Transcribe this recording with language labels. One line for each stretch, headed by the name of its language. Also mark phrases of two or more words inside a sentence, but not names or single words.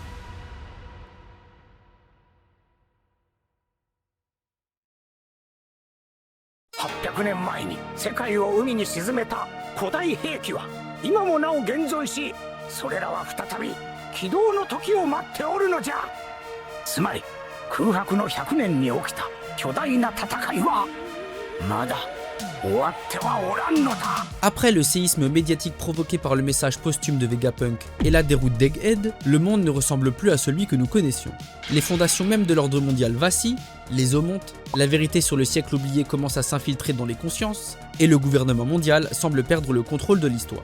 Japanese: 800 年前に世界を海に沈めた古代兵器は今もなお現存し、それらは再び起動の時を待っておるのじゃ。つまり空白の100年に起きた巨大な戦いはまだ終わってはおらんのだ。
French: Après le séisme médiatique provoqué par le message posthume de Vegapunk et la déroute d'Egghead, le monde ne ressemble plus à celui que nous connaissions. Les fondations même de l'ordre mondial vacillent, les eaux montent, la vérité sur le siècle oublié commence à s'infiltrer dans les consciences, et le gouvernement mondial semble perdre le contrôle de l'histoire.